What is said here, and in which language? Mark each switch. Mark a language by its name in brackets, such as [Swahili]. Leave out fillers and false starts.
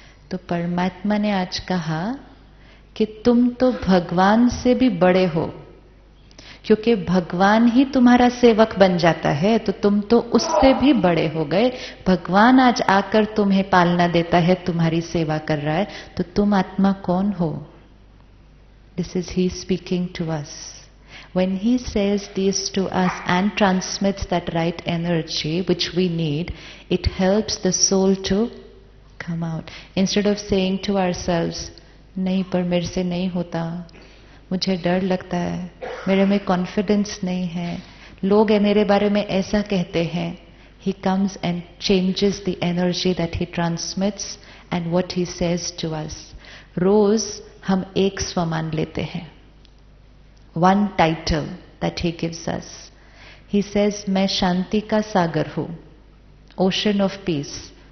[Hindi] तो परमात्मा ने आज कहा कि तुम तो भगवान से भी बड़े हो, क्योंकि भगवान ही तुम्हारा सेवक बन जाता है, तो तुम तो उससे भी बड़े हो गए. भगवान आज आकर तुम्हें पालना देता है, तुम्हारी सेवा कर रहा है, तो तुम आत्मा कौन हो? [English] This is he speaking to us. When he says this to us and transmits that right energy which we need, it helps the soul to come out. Instead of saying to ourselves, [Hindi] नहीं पर मेरे से नहीं होता, मुझे डर लगता है, मेरे में कॉन्फिडेंस नहीं है, लोग मेरे बारे में ऐसा कहते हैं. [English] He comes and changes the energy that he transmits and what he says to us. [Hindi] रोज हम एक स्वमान लेते हैं. [English] One title that he gives us. He says, [Hindi] मैं शांति का सागर हूं, [English] ocean of peace.